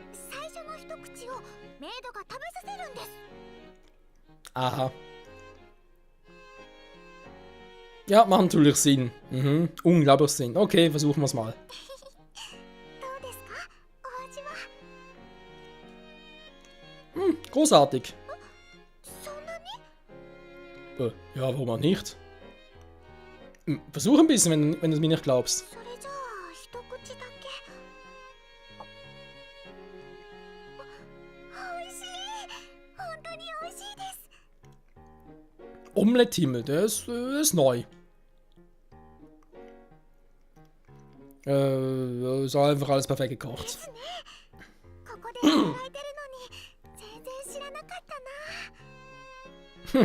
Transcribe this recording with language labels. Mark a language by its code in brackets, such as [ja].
[ja] 最初の一口をメイドが食べさせるんです。 Aha. [de] Ja, macht natürlich Sinn. Mhm. Unglaublich Sinn. Okay, versuchen wir es mal. [ja] どうですか、お味は。 [de] Großartig. [ja] そんなに。 [de] Ja, warum auch nicht? Versuch ein bisschen, wenn du es mir nicht glaubst. [ja] それじゃあ、一口だけ。おいしい。本当においしいです。 [de] Omelette-Himmel, der ist neu. Ist einfach alles perfekt [ja] で [de] gekocht. [ja] すね。ここで働いてるのに全然知らなかったな。